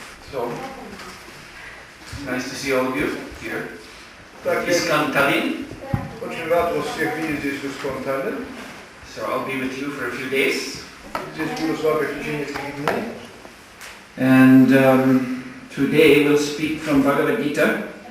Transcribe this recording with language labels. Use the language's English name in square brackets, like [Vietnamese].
[English] So, nice to see all of you here. [Russian] Очень Tallinn. рад вас всех видеть здесь в Искон Таллин. [English] So I'll be with you for a few days. [Russian] Здесь буду с вами в течение нескольких дней. [English] And today we'll speak from Bhagavad Gita,